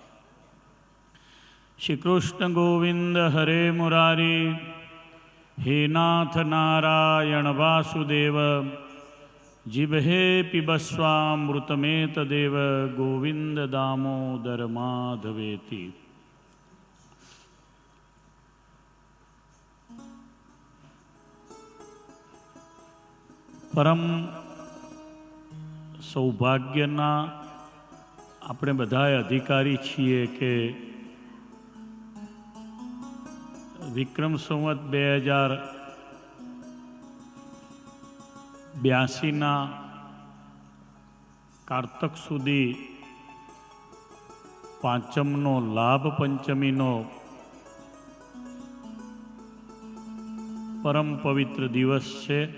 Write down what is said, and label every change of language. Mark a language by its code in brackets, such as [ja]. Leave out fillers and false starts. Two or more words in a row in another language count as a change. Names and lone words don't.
[sa] श्री कृष्ण गोविंद हरे मुरारी, हे नाथ नारायण वासुदेव, जिह्वे पिबस्वामृतमेतदेव गोविंद दामोदर माधवेति। [gu] પરમ સૌભાગ્યના આપણે બધાય અધિકારી છીએ કે વિક્રમ સંવત 2082 કારતક સુધી પાંચમનો લાભ પંચમીનો પરમ પવિત્ર દિવસ છે.